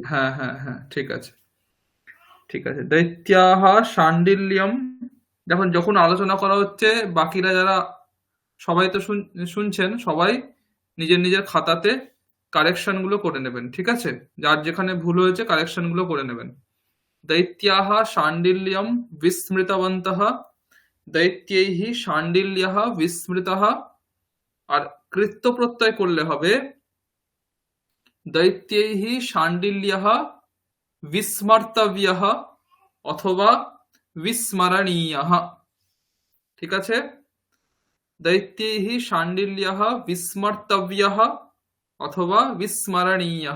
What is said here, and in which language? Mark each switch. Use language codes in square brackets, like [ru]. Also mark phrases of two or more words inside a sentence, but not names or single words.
[bn] হ্যাঁ হ্যাঁ হ্যাঁ, ঠিক আছে ঠিক আছে। [sa] দৈত্যাহা শাণ্ডিল্যম, [bn] দেখুন যখন আলোচনা করা হচ্ছে বাকিরা যারা সবাই তো শুনছেন, সবাই নিজের নিজের খাতাতে কারেকশন গুলো করে নেবেন, ঠিক আছে? যার যেখানে ভুল হয়েছে কারেকশন গুলো করে নেবেন। [sa] दैत्याः शाण्डिल्यं विस्मृतवन्तः, दैत्यैः शाण्डिल्यः विस्मृतः। [bn] আর কৃত্য প্রত্যয় করলে হবে [sa] दैत्यैः शाण्डिल्यः विस्मर्तव्यः [bn] অথবা विस्मरणीयः। ঠিক আছে, [sa] दैत्यैः शाण्डिल्यः विस्मर्तव्यः অথবা विस्मरणीयः।